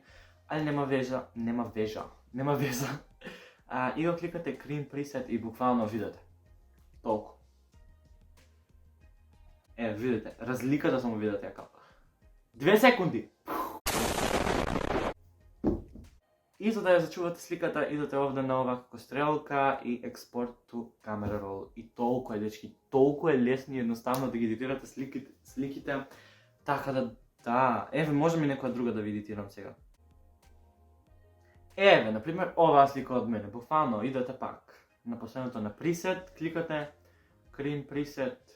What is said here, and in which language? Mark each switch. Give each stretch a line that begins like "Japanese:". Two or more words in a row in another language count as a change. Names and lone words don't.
Macedonian: Али нема веза. И го кликате Cream Preset и буквално видите. Толку. Видите, разликата само видите јака. 2 секунди! И за да ја зачувате сликата, идете овде на ова како стрелка и експорт
English: to camera roll.
Macedonian: И толку е, дечки, толку е лесно и едноставно да ги едитирате сликите. Така да, еве, може ми некоја друга да ви едитирам сега. Еве, например, оваа слика од мене, буквално, идете пак. На последното на пресет, кликате, Cream Preset.